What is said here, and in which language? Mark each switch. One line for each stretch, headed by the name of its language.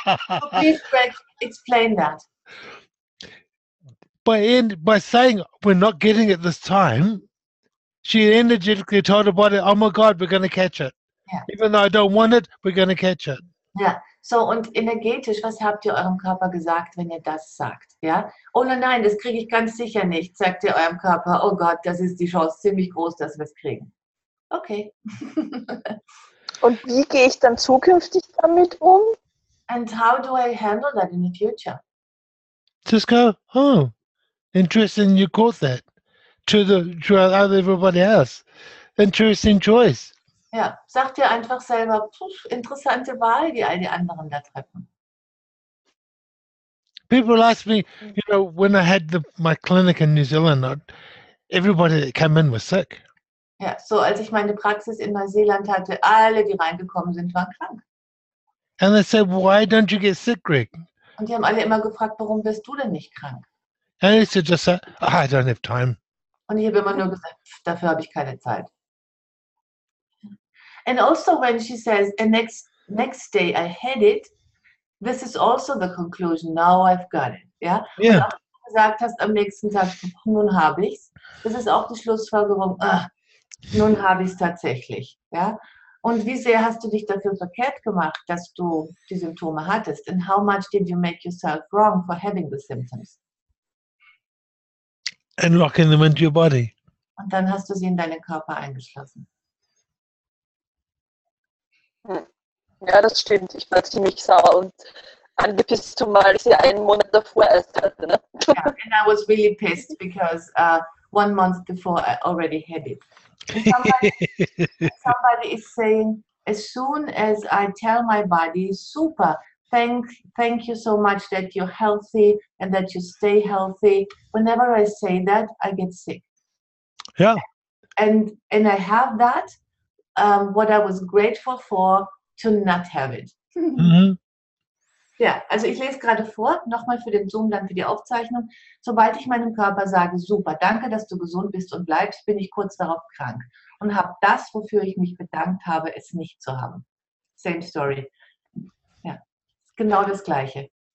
English: So please, Greg, explain that. By saying we're not getting it this time, she energetically told her body, oh my God, we're going to catch it. Yeah. Even though I don't want it, we're going to catch it.
German: Ja, so und energetisch, was habt ihr eurem Körper gesagt, wenn ihr das sagt? Ja? Oh nein, das kriege ich ganz sicher nicht, sagt ihr eurem Körper, oh Gott, das ist die Chance ziemlich groß, dass wir es kriegen. Okay. Und wie gehe ich dann zukünftig damit um?
English: And how do I handle that in the future? Just go, oh, interesting you caught that. to everybody else. Interesting choice.
German: Ja, sag dir einfach selber, interessante Wahl, die all die anderen da treffen.
English: People ask me, when I had my clinic in New Zealand, everybody that came in was sick.
German: Ja, so als ich meine Praxis in Neuseeland hatte, alle, die reingekommen sind, waren krank.
English: And they said, why don't you get sick, Greg?
German: Und die haben alle immer gefragt, warum wirst du denn nicht krank?
English: And I said, just say, I don't have time.
German: Und ich habe immer nur gesagt, dafür habe ich keine Zeit.
English: And also when she says, and next day I had it, this is also the conclusion, now I've got it.
German: Ja?
English: Yeah.
German: Und auch wenn du gesagt hast, am nächsten Tag, nun habe ich's, das ist auch die Schlussfolgerung, nun habe ich es tatsächlich. Ja? Und wie sehr hast du dich dafür verkehrt gemacht, dass du die Symptome hattest?
English: And how much did you make yourself wrong for having the symptoms? And locking them into your body.
German: Und dann hast du sie in deinen Körper eingeschlossen. Ja, das stimmt. Ich war ziemlich sauer und angepisst, zumal ich sie einen Monat davor erst hatte. Ne?
English: Yeah, and I was really pissed because 1 month before I already had it. Somebody is saying, as soon as I tell my body, super, thank you so much that you're healthy and that you stay healthy. Whenever I say that, I get sick. Yeah. And I have that, what I was grateful for, to not have it. Mm-hmm.
German: Ja, also ich lese gerade vor, nochmal für den Zoom, dann für die Aufzeichnung. Sobald ich meinem Körper sage, super, danke, dass du gesund bist und bleibst, bin ich kurz darauf krank und habe das, wofür ich mich bedankt habe, es nicht zu haben.
English: Same story.
German: Ja, genau das Gleiche.